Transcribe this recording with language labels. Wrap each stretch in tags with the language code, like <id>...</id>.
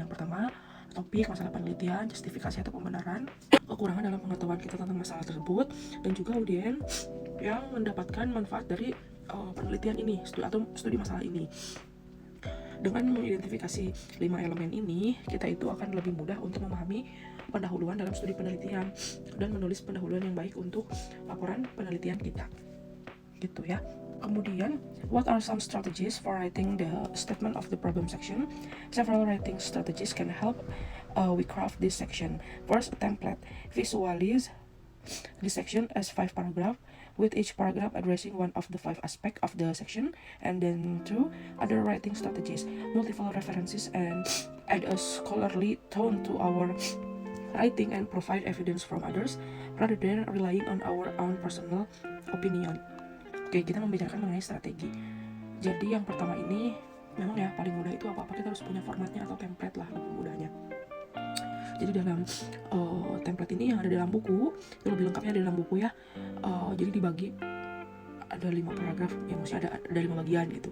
<id>Yang pertama, topik, masalah penelitian, justifikasi atau pembenaran, kekurangan dalam pengetahuan kita tentang masalah tersebut, dan juga audiens yang mendapatkan manfaat dari penelitian ini atau studi masalah ini. Dengan mengidentifikasi 5 elemen ini, kita itu akan lebih mudah untuk memahami pendahuluan dalam studi penelitian dan menulis pendahuluan yang baik untuk laporan penelitian kita. Gitu ya.</id> <en>Kemudian, what are some strategies for writing the statement of the problem section? Several writing strategies can help we craft this section. First, a template. Visualize this section as 5 paragraphs, with each paragraph addressing one of the 5 aspects of the section. And then 2, other writing strategies. Multiple references and add a scholarly tone to our writing and provide evidence from others rather than relying on our own personal opinion.</en> <id>Oke, kita membicarakan mengenai strategi. Jadi yang pertama ini memang ya paling mudah itu apa-apa kita harus punya formatnya atau template lah lebih mudahnya. Jadi dalam template ini yang ada dalam buku, yang lebih lengkapnya ada dalam buku ya. Jadi dibagi ada 5 paragraf, ya maksudnya ada 5 bagian gitu.</id>